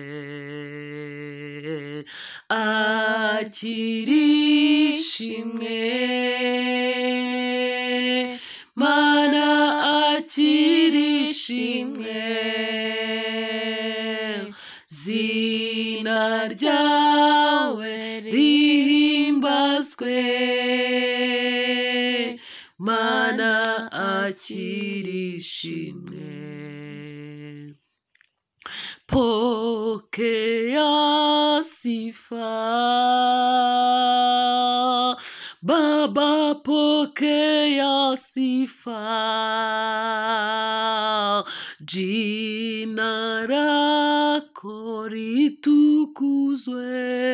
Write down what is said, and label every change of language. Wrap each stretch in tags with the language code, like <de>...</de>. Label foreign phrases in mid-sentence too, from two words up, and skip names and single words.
<rw>akirishimwe, mana akirishimwe, zina ryawe rihimbazwe, mana akirishimwe.</rw> <sw>Pokea sifa, Baba pokea sifa, jina lako litukuzwe,</sw>